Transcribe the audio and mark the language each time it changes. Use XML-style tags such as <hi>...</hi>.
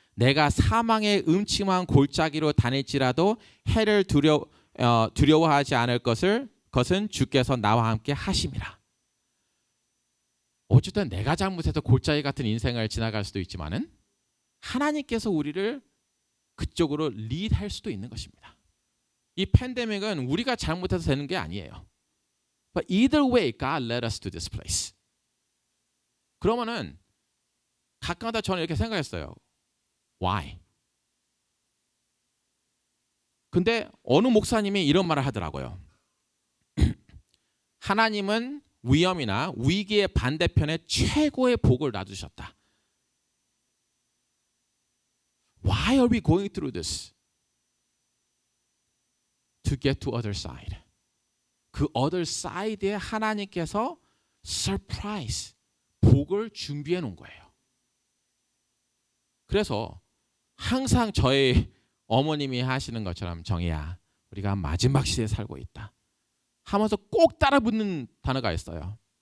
<ko>내가 사망의 음침한 골짜기로 다닐지라도 해를 두려워하지 않을 것은 주께서 나와 함께 하심이라. 어쨌든 내가 잘못해서 골짜기 같은 인생을 지나갈 수도 있지만은 하나님께서 우리를 그쪽으로 리드할 수도 있는 것입니다. 이 팬데믹은 우리가 잘못해서 되는 게 아니에요.</ko> <en>But either way, God led us to this place.</en> <ko>그러면은 가끔가다 저는 이렇게 생각했어요.</ko> <en>Why?</en> <ko>근데 어느 목사님이 이런 말을 하더라고요. 하나님은 위험이나 위기의 반대편에 최고의 복을 놔두셨다.</ko> <en>Why are we going through this? To get to other side.</en> <ko>그</ko> <en>other side</en> <ko>에 하나님께서 surprise, 복을 준비해 놓은 거예요. 그래서 항상 저희 어머님이 하시는 것처럼 정희야, 우리가 마지막 시대에 살고 있다 하면서 꼭 따라 붙는 단어가 있어요.</ko>